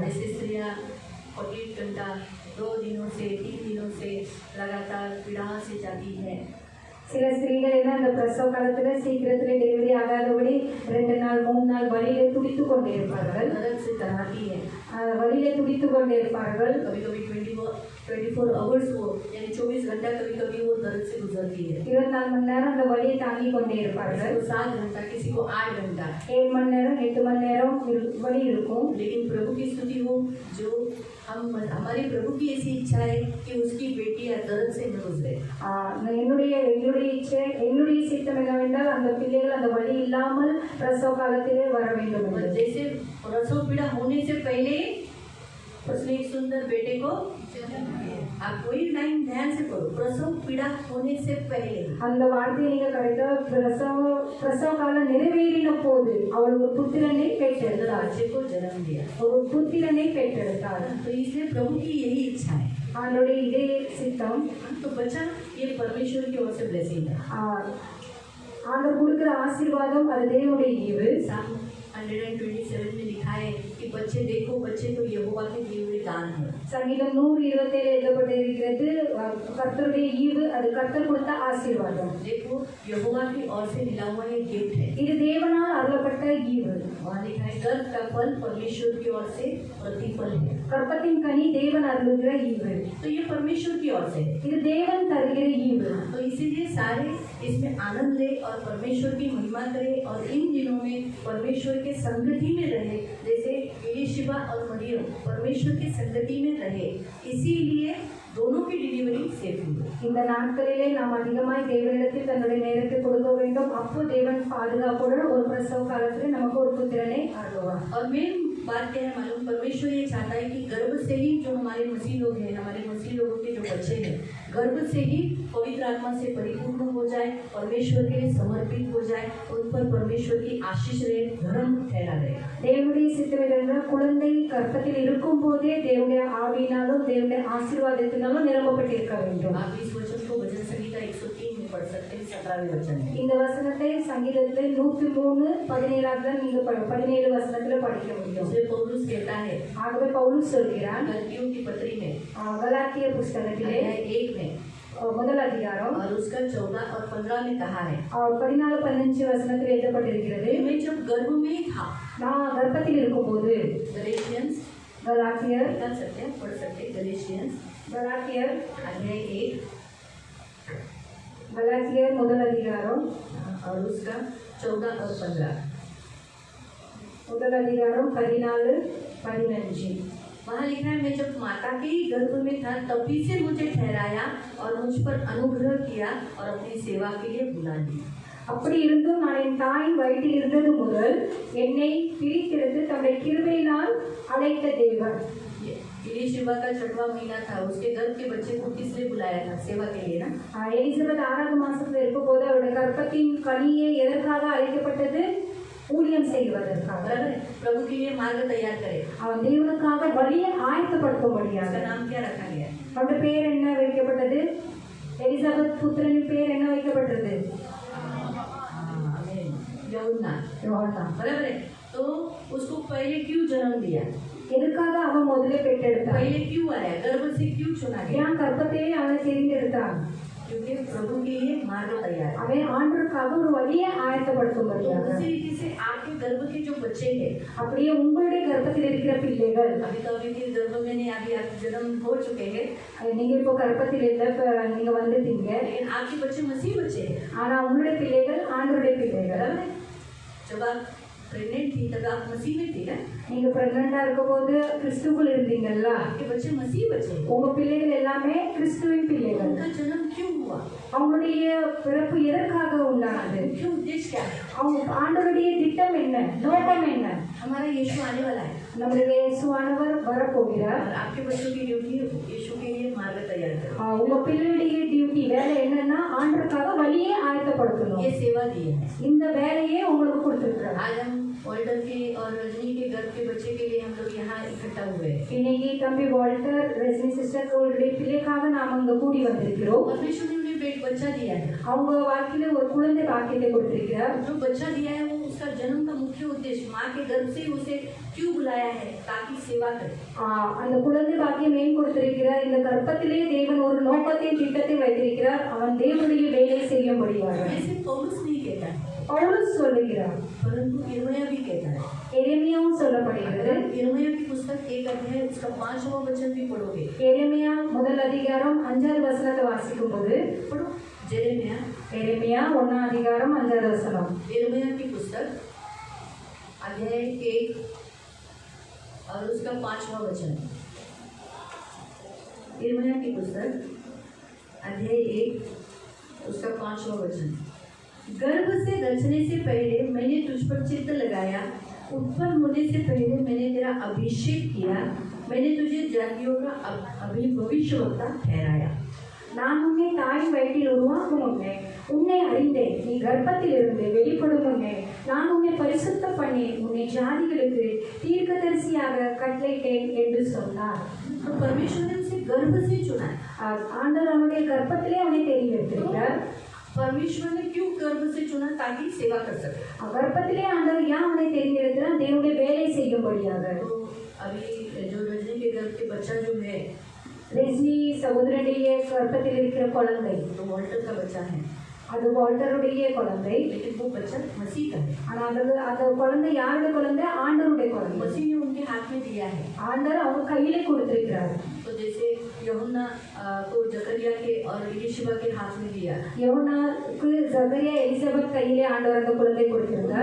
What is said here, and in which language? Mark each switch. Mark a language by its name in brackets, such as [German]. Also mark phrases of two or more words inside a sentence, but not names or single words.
[Hindi] जैसे स्त्रियाँ 48 घंटा 2 दिनों से 3 दिनों से लगातार पीड़ा से जाती है। [Tamil] சில ஸ்திரீகள் என்ன அந்த பிரசவ காலத்துல சீக்கிரத்துல டெலிவரி ஆகாதபடி 2 நாள் 3 நாள் வலியில துடித்து கொண்டே இருப்பார்கள். [Hindi] दर्द से कराती है, [Tamil] வலியில துடித்து கொண்டே இருப்பார்கள். [Hindi] कभी कभी 24 आवर्स वो यानी 24 घंटा कभी कभी वो दर्द से गुजरती है। [Tamil] 24 மணி நேரம் அந்த வலியை தாங்கி கொண்டே இருப்பார்கள். [Hindi] किसी को 7 घंटा, किसी को 8 घंटा, [Tamil] 7 மணி நேரம் 8 மணி நேரம் வலி இருக்கும். [Hindi] लेकिन प्रभु की स्तुति हो जो हमारे प्रभु की ऐसी इच्छा है कि उसकी बेटियां दर्द से न गुजरे। [Tamil] என்னுடைய சித்தம் என்னவென்றால் அந்த பிள்ளைகள் அந்த வலி இல்லாமல் பிரசவ காலத்திலே வர வேண்டும். [Hindi] जैसे प्रसव पीड़ा होने से पहले उसने एक सुंदर बेटे को आप कोई लाइन ध्यान से पढ़ो, प्रसव पीड़ा होने से पहले [Tamil] அந்த வார்த்தையை நீங்க கரெக்டா பிரசவ காலம் நிறைவேறின போது அவள் ஒரு புத்திரனை பெற்றெடுத்தாள். [Hindi] बच्चे को जन्म दिया, [Tamil] ஒரு புத்திரனை பெற்றெடுத்தாள். [Hindi] तो इसलिए प्रभु की यही इच्छा है। [Tamil] அவளுடைய இதே சித்தம். [Hindi] तो बच्चा ये परमेश्वर की ओर से ब्लेसिंग है। [Tamil] ஆண்டவர் கொடுக்கிற ஆசீர்வாதம் அது தேவனுடைய ஈவு. [Hindi] 127 में लिखा है कि बच्चे देखो, बच्चे तो यहोवा के दिए हुए दान है। [Tamil] சங்கீதம் 127 எழுதப்பட்டிருக்கிறது கர்த்தருடைய ஈவு, அது கர்த்தர் கொடுத்த ஆசீர்வாதம். [Hindi] देखो यहोवा की ओर से मिला हुआ ये गिफ्ट है। [Tamil] இது தேவனால் அருளப்பட்ட ஈவு. [Hindi] वहाँ लिखा है गर्भ का फल परमेश्वर की ओर से प्रतिफल है। [Tamil] கற்பத்தின் கனி தேவன் அருளுகிற ஈவு. [Hindi] तो ये परमेश्वर की ओर से है, [Tamil] இது தேவன் தருகிற ஈவு. [Hindi] तो इसीलिए सारे इसमें आनंद ले और परमेश्वर की महिमा करे और इन दिनों में परमेश्वर के संगति में रहे। जैसे एलीशिबा और मरियम परमेश्वर की संगति में रहे, इसीलिए दोनों की [English] delivery safe [Hindi] हुई। [Tamil] இந்த நாட்களிலே நாம் அதிகமாய் தேவனிடத்தில் தன்னுடைய நேரத்தை கொடுக்க வேண்டும். அப்போ தேவன் பாதுகாப்புடன் ஒரு பிரசவ காலத்தில் நமக்கு ஒரு புத்திரனை அருள்வார். [Hindi] और मेन बात क्या है मालूम, परमेश्वर ये चाहता है कि गर्भ से ही जो हमारे मसीह लोग हैं, हमारे मसीह लोगों के जो बच्चे हैं, गर्भ से ही पवित्र आत्मा से परिपूर्ण हो जाए, परमेश्वर के लिए समर्पित हो जाए, उन पर परमेश्वर की आशीष रहे, धर्म ठहरा रहे। [Tamil] தேவனுடைய சித்தம் குழந்தை கர்ப்பத்தில் இருக்கும் போதே தேவனுடைய ஆவியினாலும் தேவனுடைய ஆசீர்வாதத்தினாலும் நிரப்பப்பட்டிருக்க வேண்டும். [Hindi] आप इस वचन को भजन संहिता 103 में पढ़ सकते हैं, 17वें वचन में। [Tamil] இந்த வசனத்தை சங்கீதத்தில் 103 17 நீங்க 17 வசனத்துல படிக்க முடியும். [Hindi] इसलिए पौलुस कहता है [Tamil] ஆகவே பவுல் சொல்கிறான் [Hindi] गलातियों की पत्री में [Tamil] கலாத்திய புஸ்தகத்திலே [Hindi] अध्याय 1 में [Tamil] முதல் அதிகாரம் [Hindi] और उसका 14 और 15 में कहा है [Tamil] 14-15 வசனத்தில் எழுதப்பட்டிருக்கிறது. [Hindi] मैं जब गर्भ में था, [Tamil] நான் கர்ப்பத்தில் இருக்கும்போது [Hindi] गलेशियंस [Tamil] கலாத்தியர் [Hindi] कर सकते हैं, पढ़ सकते हैं, गलेशियंस [Tamil] கலாத்தியர் [Hindi] अध्याय 1 [Tamil] கலாத்தியர் முதல் அதிகாரம் [Hindi] और उसका 14 और 15 [Tamil] முதல் அதிகாரம் 14-15. [Hindi] वहाँ लिखा है मैं जब माता के ही गर्भ में था तभी से मुझे ठहराया और मुझ पर अनुग्रह किया और अपनी सेवा के लिए बुला लिया। [Tamil] அப்படி இருந்தும் நான் என் தாயின் வயிற்றில் இருந்தது முதல் என்னை பிரித்தெடுத்து தம்முடைய கிருபையினால் அழைத்த தேவன். [Hindi] एलीशिबा का 6वां महीना था, उसके गर्भ के बच्चे को किसने बुलाया था? सेवा के लिए ना। [Tamil] எலிசபெத் 6வது மாசத்துல இருக்கும்போது அவருடைய கர்ப்பத்தின் கனியை எதற்காக அழைக்கப்பட்டது? ஊழியம் செய்வதற்காக [Hindi] बराबर है? प्रभु के लिए मार्ग तैयार करे। [Tamil] அவன் தேவனுக்காக வழியை ஆயத்தப்படுத்தும்படியாக [Hindi] उसका नाम क्या रखा गया? [Tamil] அவருடைய பேர் என்ன வைக்கப்பட்டது? எலிசபெத் புத்திரனின் பேர் என்ன வைக்கப்பட்டது? [Hindi] यूहन्ना। [Tamil] யோவான். [Hindi] बराबर है? तो उसको पहले क्यों जन्म दिया? [Tamil] எதுக்காக அவன் முதல்ல பெற்றெடுத்தான்? [Hindi] पहले क्यों आया? गर्भ से क्यों चुना गया? [Tamil] ஏன் கர்ப்பத்திலே அவனை தெரிந்தெடுத்தான்? [Hindi] क्योंकि प्रभु के लिए मार्ग तैयार है। [Tamil] அவன் ஆண்டவருக்காக ஒரு வழியை [Hindi] तो [Tamil] ஆயத்தப்படுத்தும்படியாக. [Hindi] उसी रीति से आपके गर्भ के जो बच्चे हैं, [Tamil] அப்படியே உங்களுடைய கர்ப்பத்தில் இருக்கிற பிள்ளைகள், [Hindi] अभी तो अभी के गर्भ में नहीं, अभी आप जन्म हो चुके हैं, [Tamil] நீங்க இப்போ கர்ப்பத்தில் இல்ல, இப்ப நீங்க வந்துட்டீங்க. [Hindi] लेकिन आपके बच्चे मसीह बच्चे हैं। [Tamil] ஆனா உங்களுடைய பிள்ளைகள் ஆண்டவருடைய பிள்ளைகள். [Hindi] बराबर है? जब आप प्रेग्नेंट थी तब आप मसीह में थी ना? [Tamil] நீங்க பிரெக்னண்டா இருக்கும்போது கிறிஸ்துவுக்குள் இருந்தீங்கல்ல. [Hindi] आपके बच्चे मसीह बच्चे हैं। [Tamil] உங்க பிள்ளைகள் எல்லாமே கிறிஸ்துவின் பிள்ளைகள். [Hindi] उनका जन्म क्यों हुआ? [Tamil] அவங்களுடைய பிறப்பு எதற்காக உண்டானது? [Hindi] मुख्य उद्देश्य क्या है? [Tamil] அவங்க ஆண்டவருடைய திட்டம் என்ன, நோக்கம் என்ன? [Hindi] हमारा यीशु आने वाला है [Tamil] நம்முடைய இயேசுவானவர் வரப்போகிறார். [Hindi] और आपके बच्चों की ड्यूटी यीशु के लिए मार्ग तैयार करना। [Tamil] உங்க பிள்ளையுடைய டியூட்டி வேலை என்னன்னா ஆண்டவருக்காக வழியை ஆயத்தப்படுத்தணும். [Hindi] ये सेवा दी है। [Tamil] இந்த வேலையே உங்களுக்கு கொடுத்திருக்கிறார். [Hindi] आज हम वाल्टर के और रजनी के गर्भ के बच्चे के लिए हम लोग यहाँ इकट्ठा हुए हैं। [Tamil] இன்னைக்கு தம்பி வால்டர், ரஜினி சிஸ்டர் அவர்களுடைய பிள்ளைக்காக நாம் அங்க கூடி வந்திருக்கிறோம். [Hindi] परमेश्वर ने उन्हें बच्चा दिया है। [Tamil] அவங்க வாழ்க்கையில ஒரு குழந்தை பாக்கியத்தை கொடுத்திருக்கிறார். [Hindi] जो बच्चा दिया है वो उसका जन्म का मुख्य उद्देश्य माँ के गर्भ से उसे क्यों बुलाया है? ताकि सेवा करे। [Tamil] அந்த குழந்தை பாக்கியம் ஏன் கொடுத்திருக்கிறார்? இந்த கர்ப்பத்திலே தேவன் ஒரு நோக்கத்தை திட்டத்தை வைத்திருக்கிறார். அவன் தேவனுடைய வேலை செய்யும்படியாக. [Hindi] ऐसे पौलुस नहीं कहता है, [Tamil] பவுலஸ் சொல்லுகிறார், [Hindi] परंतु यिर्मयाह भी कहता है। [Tamil] எரேமியாவும் சொல்லப்படுகிறது. [Hindi] यिर्मयाह की पुस्तक 1 अध्याय उसका 5वां वचन भी पढ़ोगे। [Tamil] எரேமியா முதல் அதிகாரம் 5வது வசனத்தை வாசிக்கும் போது, [Hindi] पढ़ो जेरेमिया, [Tamil] எரேமியா 1ஆம் அதிகாரம் 5வது வசனம். [Hindi] यिर्मयाह की पुस्तक अध्याय 1 और उसका 5वां वचन। यिर्मयाह की पुस्तक अध्याय 1 उसका 5वां वचन। गर्भ से रचने से पहले मैंने तुझ पर चित्त लगाया, उत्पन्न होने से पहले मैंने तेरा अभिषेक किया, मैंने तुझे जातियों का भविष्यवक्ता ठहराया। [Tamil] நான் உன்னை தாயின் வயிற்றில் உருவாக்கும் முன்னே உன்னை அறிந்தேன். நீ கர்ப்பத்தில் இருந்து வெளிப்படும் முன்னே நான் உன்னை பரிசுத்த பண்ணி உன்னை ஜாதிகளுக்கு தீர்க்கதரிசியாக கட்டளையிட்டேன் என்று சொன்னார். [Hindi] तो परमेश्वर ने उसे गर्भ से चुना। [Tamil] ஆண்டவர் அவனுடைய கர்ப்பத்திலே அவனை தெரிந்தெடுத்திருக்கிறார். [Hindi] परमेश्वर ने क्यों गर्भ से चुना? ताकि सेवा कर सके। [Tamil] கர்ப்பத்திலே ஆண்டவர் ஏன் அவனை தெரிந்தெடுக்கிறார்? தேவனுடைய வேலை செய்யும்படியாக. [Hindi] तो अभी जो रजनी के गर्भ के बच्चा जो है, [Tamil] ரஜினி சகோதரனுடைய கர்ப்பத்தில் இருக்கிற குழந்தை, [Hindi] तो वाल्टर का बच्चा है, [Tamil] அது வால்டருடைய குழந்தை. [Hindi] लेकिन वो बच्चा मसीह का है। [Tamil] ஆனால் அந்த குழந்தை யாருடைய குழந்தை? ஆண்டவருடைய குழந்தை. [Hindi] मसीह ने उनके हाथ में दिया है। [Tamil] ஆண்டவர் அவங்க கையிலே கொடுத்திருக்கிறார். [Hindi] तो जैसे यूहन्ना को जकरिया के और यीशुआ के हाथ में दिया, [Tamil] யோனாக்கு ஜகரியா எலிசபெத் கையிலே ஆண்டவர் அந்த குழந்தை கொடுத்திருந்தார்.